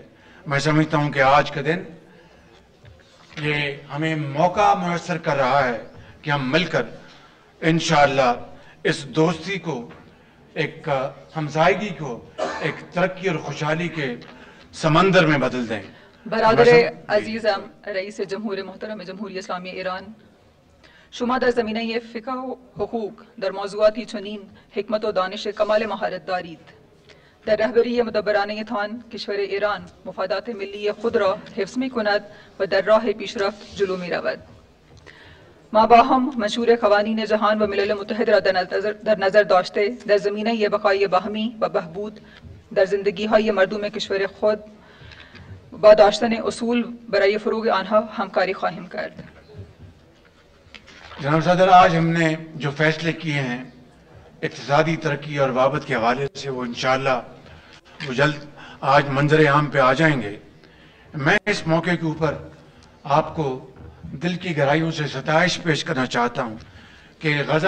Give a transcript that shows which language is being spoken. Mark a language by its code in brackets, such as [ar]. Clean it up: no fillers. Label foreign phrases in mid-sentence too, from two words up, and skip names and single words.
[ur] میں سمجھتا ہوں کہ آج کا دن یہ ہمیں موقع میسر کر رہا ہے کہ ہم مل کر ان شاء اللہ اس دوستی کو، ایک ہمسائیگی کو ایک ترقی اور خوشحالی کے سمندر میں بدل دیں. [fa] برادر عزیزم رئیس جمهور محترم جمهوری اسلامی ایران, शुमा در زمینه فقه و حقوق در موضوعاتی چنین حکمت و دانش کمال مهارت دارید. در رهبری مدبرانه تان کشور ایران مفادات ملی خود را حفظ می کند و در راه پیشرفت جلو می رود. ما با هم منشور قوانین جهان و ملل متحد را در نظر داشته در زمینه بقای باهمی و بهبود در زندگی های مردم کشور خود با داشتن اصول برای فروغ آنها همکاری خواهیم کرد. [ur] جناب صدر، آج ہم نے جو فیصلے کیے ہیں اقتصادی ترقی اور بابت کے حوالے سے وہ انشاءاللہ وہ جلد آج منظر عام پہ آ جائیں گے۔ میں اس موقع کے اوپر آپ کو دل کی گہرائیوں سے ستائش پیش کرنا چاہتا ہوں کہ غزہ